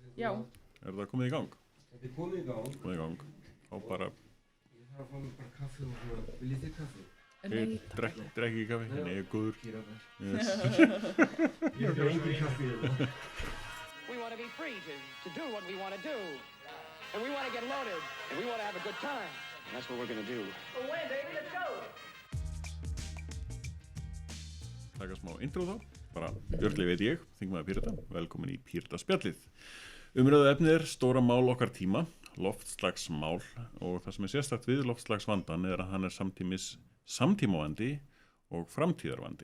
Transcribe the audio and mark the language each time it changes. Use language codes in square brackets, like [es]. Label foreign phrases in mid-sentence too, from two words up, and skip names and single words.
[is] Já. það komið í gang? Þetta komið í gang. Komið í gang. Þá bara... Ég þarf að fá mér bara kaffi og svona. Viljið þið kaffi? Nei, Drekk ekki kaffi, nei, ég er góður. Píratar. Yes. Ég er engin kaffi. [en] We want to be free to do what we want to do. And we want to get loaded. And we want to have a good time. And that's what we're going to do. Away, baby, let's go! [is] Taka smá intro þá. Bara Björn veit ég, þingmaður Pírata. Velkomin í Pírata spjallið. Umræðu efnið er stóra mál okkar tíma, loftslagsmál, og það sem er sérstakt við loftslagsvandan er að hann er samtímavandi og framtíðarvandi.